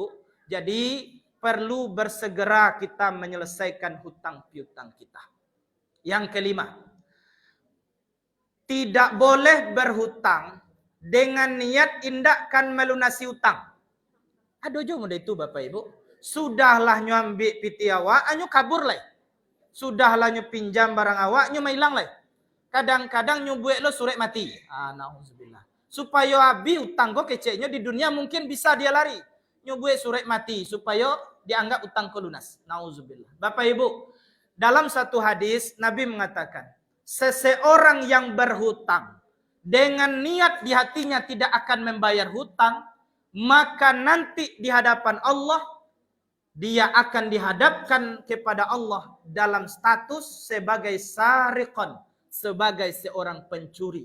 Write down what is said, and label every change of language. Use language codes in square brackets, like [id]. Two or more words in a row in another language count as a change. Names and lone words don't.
[id] Jadi, perlu bersegera kita menyelesaikan hutang piutang kita. Yang kelima, tidak boleh berhutang dengan niat indahkan melunasi hutang. Ada juga mudah itu Bapak Ibu. [min] Sudahlah nyo ambil piti awak, nyo kabur lah. Sudahlah nyo pinjam barang awak, nyo mailang lah. Kadang-kadang nyo buat lo surat mati. Nauzubillah. [id] Supaya habis hutang kok keceknya di dunia mungkin bisa dia lari. Nyubuh surat mati supaya dianggap utang lunas. Nauzubillah. Bapak Ibu, dalam satu hadis Nabi mengatakan, seseorang yang berhutang dengan niat di hatinya tidak akan membayar hutang, maka nanti di hadapan Allah dia akan dihadapkan kepada Allah dalam status sebagai sariqan, sebagai seorang pencuri.